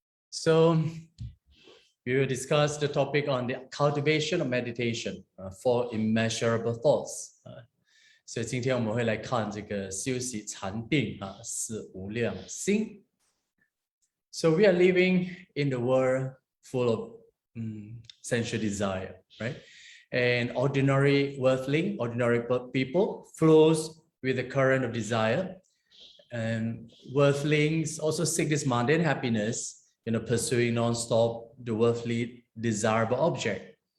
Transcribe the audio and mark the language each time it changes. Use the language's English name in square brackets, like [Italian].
[English] So we will discuss the topic on the cultivation of meditation for immeasurable thoughts. [Chinese] 所以今天我们会来看这个修习禅定是无量心。 [English] So we are living in the world full of sensual desire, right? And ordinary worldling, ordinary people flows with the current of desire. And worldlings also seek this mundane happiness, pursuing non-stop the worldly desirable object.